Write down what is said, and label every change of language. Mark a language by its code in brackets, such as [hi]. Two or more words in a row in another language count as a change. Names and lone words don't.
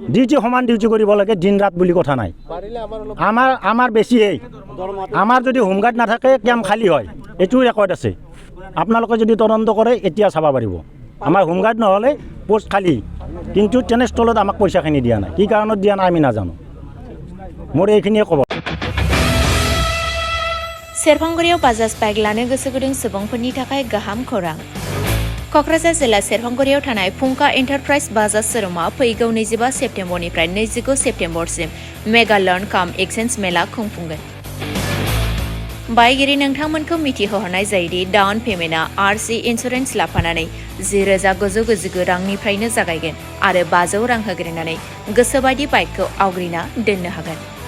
[as] ডিউটি সমান ডিউটি কৰিব লাগে দিন ৰাত বুলি কথা নাই আমাৰ বেছি এই আমাৰ যদি হোমগাৰ্ড নাথাকে কেম্প খালী হয় এইটোও ৰেকৰ্ড আছে আপোনালোকে যদি তদন্ত কৰে এতিয়া চাব পাৰিব আমাৰ হোমগাৰ্ড নহ'লে পোষ্ট খালী কিন্তু তেনেস্থলত আমাক পইচাখিনি দিয়া নাই কি কাৰণত দিয়া নাই আমি নাজানো মোৰ এইখিনিয়ে ক'ব [brx] सेरफांगुरियाव बाजाज बाइक लानो गोसो गुदुं सुबुंफोरनि थाखाय गाहाम खौरां क'क्राझार जिल्ला सेरफांगुरियाव थानाय फुंका एन्टारप्राइज बाजाज शोरूमा फैगौ 25 सेप्तेम्बरनिफ्राय 29 सेप्तेम्बरसिम मेगा लर्न काम एक्सचेन्ज मेला खुंफुंगोन बायगिरि नोंथांमोनखौ मिथिहोहरनाय जायोदि डाउन पेमेन्टआ आरसि इन्सुरेन्स लाफानानै 10,999 रांनिफ्रायनो जागायगोन आरो 500 रां होग्रोनानै गोसोबायदि बाइकखौ आवग्रिना दोननो हागोन